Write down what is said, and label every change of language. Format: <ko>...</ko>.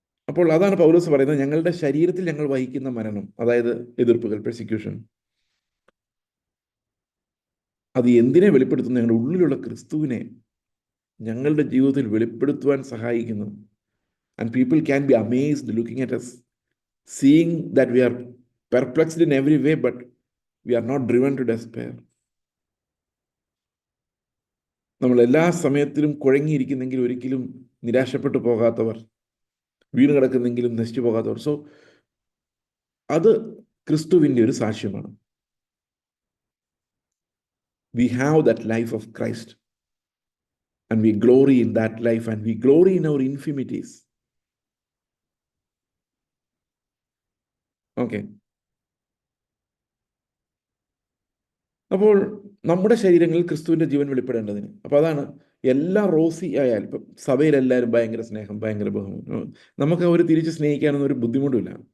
<ml>അപ്പോൾ അതാണ് പൗലോസ് പറയുന്നത്, ഞങ്ങളുടെ ശരീരത്തിൽ ഞങ്ങൾ വഹിക്കുന്ന മരണം, അതായത് എതിർപ്പുകൾ, പെർസിക്യൂഷൻ, അത് എന്തിനെ വെളിപ്പെടുത്തുന്നു? ഞങ്ങളുടെ ഉള്ളിലുള്ള ക്രിസ്തുവിനെ ഞങ്ങളുടെ ജീവിതത്തിൽ വെളിപ്പെടുത്തുവാൻ സഹായിക്കുന്നു.</ml> <en>And people can be amazed looking at us, seeing that we are perplexed in every way, but we are not driven to despair.</en> <ml>നമ്മൾ എല്ലാ സമയത്തിലും കുഴങ്ങിയിരിക്കുന്നെങ്കിൽ ഒരിക്കലും നിരാശപ്പെട്ടു പോകാത്തവർ, വീണ് കിടക്കുന്നെങ്കിലും നശിച്ചു പോകാത്തവർ. സോ അത് ക്രിസ്തുവിൻ്റെ ഒരു സാക്ഷ്യമാണ്.</ml> <en>We have that life of Christ, and we glory in that life, and we glory in our infirmities.</en> <ml>Okay, അപ്പോൾ നമ്മുടെ ശരീരങ്ങളിൽ ക്രിസ്തുവിൻ്റെ ജീവൻ വെളിപ്പെടേണ്ടതിന്, അപ്പോൾ അതാണ് എല്ലാ റോസി ആയാലും, ഇപ്പം സഭയിലെല്ലാവരും ഭയങ്കര സ്നേഹം, ഭയങ്കര ബഹുമാനം, നമുക്ക് അവർ തിരിച്ച് സ്നേഹിക്കാനൊന്നും ഒരു ബുദ്ധിമുട്ടില്ല.</ml>